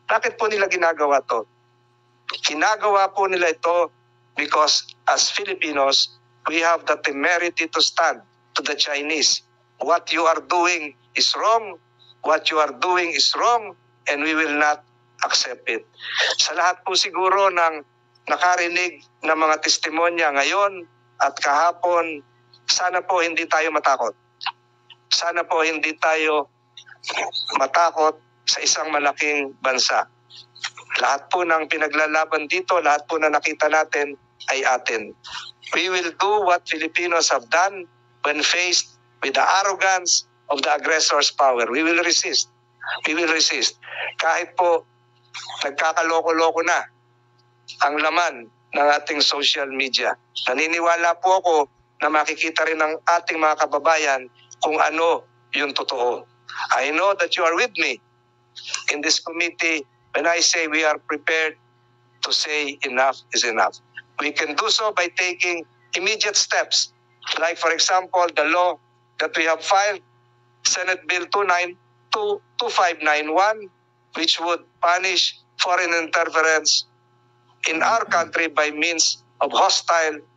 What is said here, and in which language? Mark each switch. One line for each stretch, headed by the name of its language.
Filipino: Bakit po nila ginagawa ito? Ginagawa po nila ito
English: because as Filipinos, we have the temerity to stand to the Chinese. What you are doing is wrong. What you are doing is wrong. And we will not accept it.
Filipino: Sa lahat po siguro ng nakarinig ng mga testimonya ngayon at kahapon, sana po hindi tayo matakot. Sana po hindi tayo matakot sa isang malaking bansa. Lahat po ng pinaglalaban dito, lahat po na nakita natin ay atin.
English: We will do what Filipinos have done when faced with the arrogance of the aggressor's power. We will resist. We will resist.
Filipino: Kahit po nagkakaloko-loko na ang laman ng ating social media. Naniniwala po ako na makikita rin ng ating mga kababayan kung ano yung totoo.
English: I know that you are with me in this committee when I say we are prepared to say enough is enough. We can do so by taking immediate steps. Like for example, the law that we have filed, Senate Bill 2591, which would punish foreign interference in our country by means of hostile